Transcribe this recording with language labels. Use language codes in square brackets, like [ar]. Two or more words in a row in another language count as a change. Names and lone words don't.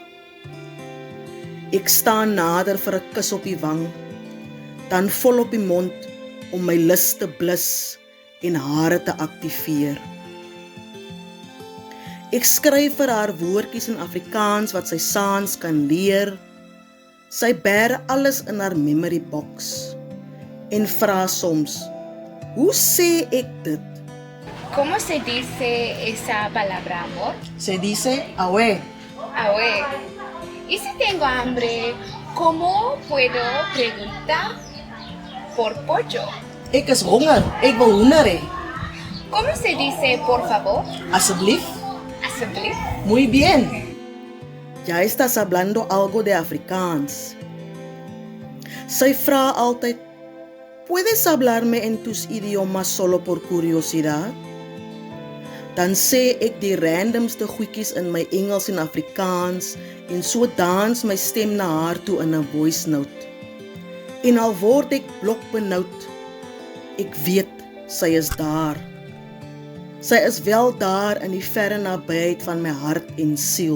[af] Ek staan nader vir 'n kus op die wang, dan vol op die mond om my lus te blus en hare te aktiveer. Ek skryf vir haar woordjies in Afrikaans wat sy saans kan leer. Sy bære alles in haar [en] memory box [af] en vra soms: hoe sê ek dit? [es] ¿Cómo se dice esa palabra, amor? Se dice, awe. A ver, ¿y si tengo hambre, cómo puedo preguntar por pollo? [af] Ek is honger, ek wil hoender hê. [es] ¿Cómo se dice por favor? [af] Asseblief, Alsjeblieft. [es] muy bien. Ya estás hablando algo de Afrikaans. [af] Sy vra altyd: [es] ¿puedes hablarme en tus idiomas solo por curiosidad? [af] Dan sê ek die randomste goedjies in my Engels en Afrikaans en so dans my stem na haar toe in 'n [en] voice note. [af] En al word ek blokbenoud, ek weet sy is daar. Sy is wel daar in die verre nabyheid van my hart en siel.